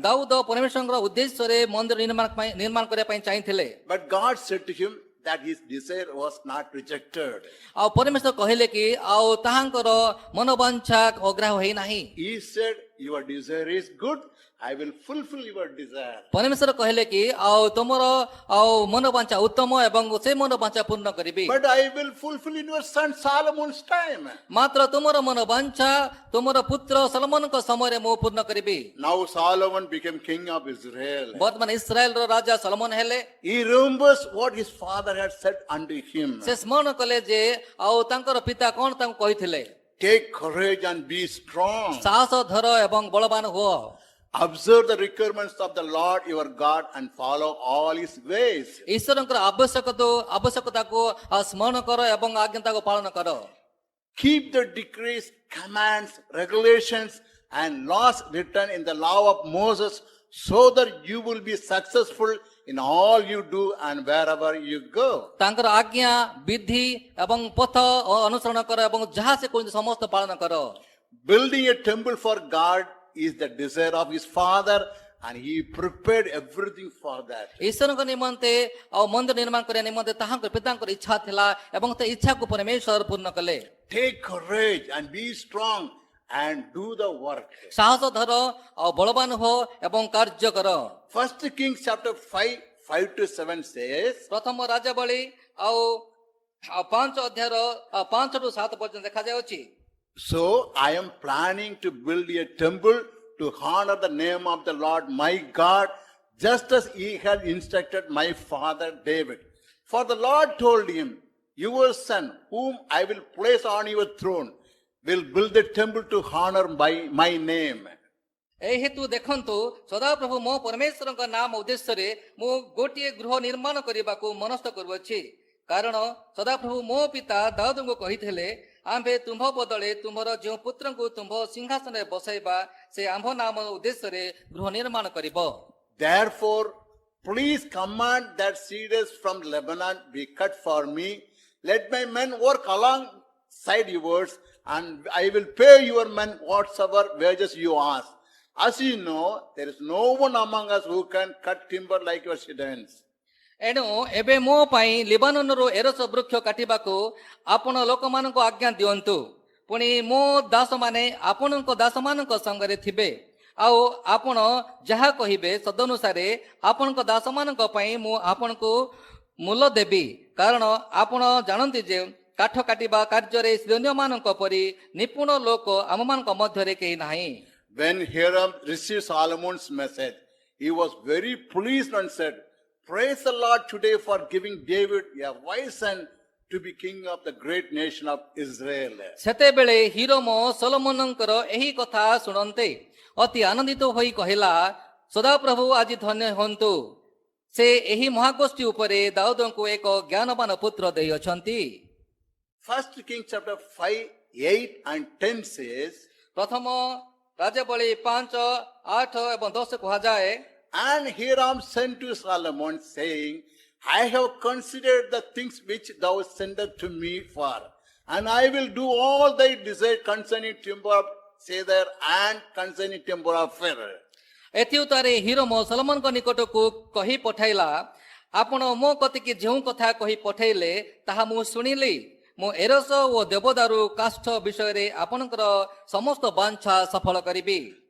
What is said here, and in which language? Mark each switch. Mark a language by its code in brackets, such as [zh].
[or] ଦାଉଦ ପରମେଶ୍ୱରଙ୍କର ଉଦ୍ଦେଶ୍ୟରେ ମନ୍ଦିର ନିର୍ମାଣ କରିବା ପାଇଁ ଚାହିଁଥିଲେ। [en] But God said to him that his desire was not rejected. [or] ଆଉ ପରମେଶ୍ୱର କହିଲେ କି ଆଉ ତାହାଙ୍କର ମନୋବାଞ୍ଛା ଅଗ୍ରାହ୍ୟ ହେଇନାହିଁ। [en] He said, your desire is good. I will fulfill your desire. [or] ପରମେଶ୍ୱର କହିଲେ କି ଆଉ ତୁମର ଆଉ ମନୋବାଞ୍ଛା ଉତ୍ତମ ଏବଂ ସେ ମନୋବାଞ୍ଛା ପୂର୍ଣ୍ଣ କରିବି। [en] But I will fulfill in your son Solomon's time. [or] ମାତ୍ର ତୁମର ମନୋବାଞ୍ଛା ତୁମର ପୁତ୍ର ସଲୋମନଙ୍କ ସମୟରେ ମୁଁ ପୂର୍ଣ୍ଣ କରିବି। [en] Now Solomon became king of Israel. [or] ବର୍ତ୍ତମାନ ଇସ୍ରାଏଲର ରାଜା ସଲୋମନ ହେଲେ। [en] He remembers what his father had said unto him. [or] ସେ ସ୍ମରଣ କଲେ ଯେ ଆଉ ତାଙ୍କର ପିତା କଣ ତାଙ୍କୁ କହିଥିଲେ। [en] Take courage and be strong. [or] ସାହସ ଧର ଏବଂ ବଳବାନ ହୁଅ। [en] Observe the requirements of the Lord your God and follow all his ways. [or] ଈଶ୍ୱରଙ୍କର ଆବଶ୍ୟକତାକୁ ସ୍ମରଣ କର ଏବଂ ଆଜ୍ଞାତାକୁ ପାଳନ କର। [en] Keep the decrees, commands, regulations, and laws written in the law of Moses, so that you will be successful in all you do and wherever you go. [or] ତାଙ୍କର ଆଜ୍ଞା ବିଧି ଏବଂ ପଥ ଅନୁସରଣ କର ଏବଂ ଯାହା ସେ କହୁଛନ୍ତି ସମସ୍ତ ପାଳନ କର। [en] Building a temple for God is the desire of his father, and he prepared everything for that. [or] ଈଶ୍ୱରଙ୍କ ନିମନ୍ତେ ଆଉ ମନ୍ଦିର ନିର୍ମାଣ କରିବା ନିମନ୍ତେ ତାହାଙ୍କ ପିତାଙ୍କର ଇଚ୍ଛା ଥିଲା ଏବଂ ସେ ଇଚ୍ଛାକୁ ପରମେଶ୍ୱର ପୂର୍ଣ୍ଣ କଲେ। [en] Take courage and be strong and do the work. [or] ସାହସ ଧର ଆଉ ବଳବାନ ହୋ ଏବଂ କାର୍ଯ୍ୟ କର। [en] 1 Kings chapter 5:5-7 says, [or] ପ୍ରଥମ ରାଜାବଳୀ ଆଉ 5 ଅଧ୍ୟାୟର 5-7 ପର୍ଯ୍ୟନ୍ତ ଦେଖାଯାଉଛି। [en] so I am planning to build a temple to honor the name of the Lord my God, just as he had instructed my father David. For the Lord told him, your son, whom I will place on your throne, will build a temple to honor my name. [or] ଏହି ହେତୁ ଦେଖନ୍ତୁ ସଦାପ୍ରଭୁ ମୋ ପରମେଶ୍ୱରଙ୍କ ନାମ ଉଦ୍ଦେଶ୍ୟରେ ମୁଁ ଗୋଟିଏ ଗୃହ ନିର୍ମାଣ କରିବାକୁ ମନସ୍ଥ କରୁଅଛି। କାରଣ ସଦାପ୍ରଭୁ ମୋ ପିତା ଦାଉଦଙ୍କୁ କହିଥିଲେ, ଆମ୍ଭେ ତୁମ୍ଭ ବଦଳେ ତୁମ୍ଭର ଯେଉଁ ପୁତ୍ରଙ୍କୁ ତୁମ୍ଭ ସିଂହାସନରେ ବସାଇବା ସେ ଆମ୍ଭ ନାମ ଉଦ୍ଦେଶ୍ୟରେ ଗୃହ ନିର୍ମାଣ କରିବ। [en] Therefore, please command that cedars from Lebanon be cut for me. Let my men work alongside yours, and I will pay your men whatsoever wages you ask. As you know, there is no one among us who can cut timber like your citizens. [or] ଏଣୁ ଏବେ ମୋ ପାଇଁ ଲିବାନନରୁ ଏରସ ବୃକ୍ଷ କାଟିବାକୁ ଆପଣ ଲୋକମାନଙ୍କୁ ଆଜ୍ଞା ଦିଅନ୍ତୁ। ପୁଣି ମୋ ଦାସମାନେ ଆପଣଙ୍କ ଦାସମାନଙ୍କ ସଙ୍ଗରେ ଥିବେ। ଆଉ ଆପଣ ଯାହା କହିବେ ତଦନୁସାରେ ଆପଣଙ୍କ ଦାସମାନଙ୍କ ପାଇଁ ମୁଁ ଆପଣଙ୍କୁ ମୂଲ୍ୟ ଦେବି। କାରଣ ଆପଣ ଜାଣନ୍ତି ଯେ କାଠ କାଟିବା କାର୍ଯ୍ୟରେ ସିଦୋନୀୟମାନଙ୍କ ପରି ନିପୁଣ ଲୋକ ଆମମାନଙ୍କ ମଧ୍ୟରେ କେହି ନାହିଁ। [en] When Hiram received Solomon's message, he was very pleased and said, praise the Lord today for giving David a wise son to be king of the great nation of Israel. [or] ସେତେବେଳେ ହିରୋମ ସଲୋମନଙ୍କର ଏହି କଥା ଶୁଣନ୍ତେ ଅତି ଆନନ୍ଦିତ ହୋଇ କହିଲା, ସଦାପ୍ରଭୁ ଆଜି ଧନ୍ୟ ହୁଅନ୍ତୁ, ସେ ଏହି ମହାଗୋଷ୍ଠୀ ଉପରେ ଦାଉଦଙ୍କୁ ଏକ ଜ୍ଞାନବାନ ପୁତ୍ର ଦେଇଅଛନ୍ତି। [en] 1 Kings chapter 5:8-10 says, [or] ପ୍ରଥମ ରାଜାବଳୀ 5:8 ଏବଂ 10 କୁହାଯାଏ, [en] and Hiram sent to Solomon, saying, I have considered the things which thou sendest to me for, and I will do all thy desire concerning timber of cedar and concerning timber of fir. [or] ଏଥିଉତ୍ତାରେ ହିରୋମ ସଲୋମନଙ୍କ ନିକଟକୁ କହି ପଠାଇଲା, ଆପଣ ମୋ କତିକି ଯେଉଁ କଥା କହି ପଠାଇଲେ ତାହା ମୁଁ ଶୁଣିଲି। ମୁଁ ଏରସ ଓ ଦେବଦାରୁ କାଷ୍ଠ ବିଷୟରେ ଆପଣଙ୍କର ସମସ୍ତ ବାଞ୍ଛା ସଫଳ କରିବି।